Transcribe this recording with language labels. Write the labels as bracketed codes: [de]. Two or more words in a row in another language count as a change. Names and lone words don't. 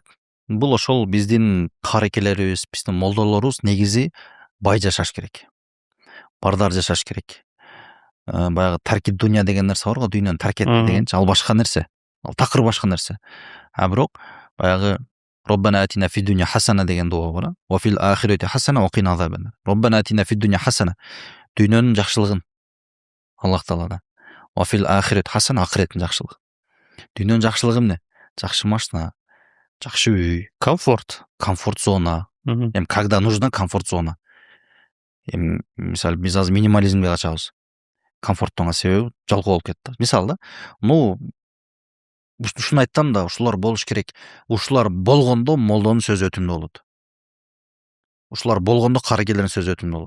[ky] Бул ошол биздин каарыкелерибиз, биздин молдолорубуз негизи бай жашаш керек. бардар жашаш керек. Баягы тарки дуня деген нерсе бар го, дүйнөнү тарк этти дегенчи, ал башка нерсе. Ал такыр башка нерсе. Бирок баягы [ar] ربنا آتنا في الدنيا حسنة [ky] деген дуа бар. [ar] وفي الآخرة حسنة وقنا عذابا ربنا آتنا في الدنيا حسنة. [ky] Дүйнөнүн жакшылыгын Аллах Таалада. [ar] وفي الآخرة حسنة, [ky] акыреттин жакшылыгы. Дүйнөнүн жакшылыгы эмне? Жакшы машина, жакшы үй, [ru] комфорт зона. Когда нужна комфорт зона. [ky] Мисалы биз азыр минимализмге качабыз. Комфорттонго себеби жалкоо болуп кетти. Мисалы да, ушуну айттым да, ушулар болуш керек. Ушулар болгондо молдонун сөзү өтүмдүү болот. Ушулар болгондо каракелердин сөзү өтүмдүү болот.